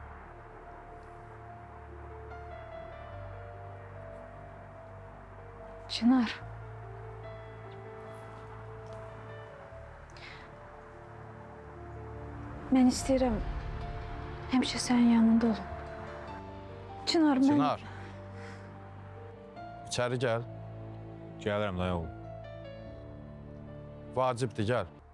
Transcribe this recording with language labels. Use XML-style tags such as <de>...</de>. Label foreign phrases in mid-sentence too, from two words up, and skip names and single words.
<az>Çınar. Mən istəyirəm həmişə sənin yanında olum. Çınar, mən...</az> <tr>Çınar. İçeri gel. Gelirim dayı oğlum. Vacipti gel.</tr>